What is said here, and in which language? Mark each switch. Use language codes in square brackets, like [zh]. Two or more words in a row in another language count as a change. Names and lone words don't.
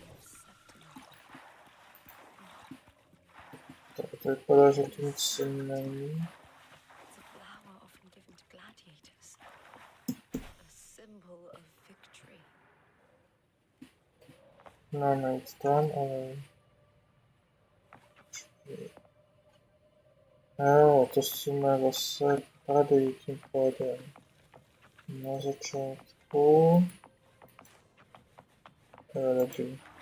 [cs] Tak to vypadá, že tu nic není. [en] It's a flower often given to gladiators. A symbol of victory. [cs] Máme jít tam, ale... Jo, to jsme zase tady tím pádem. Na začátku... Dobrý.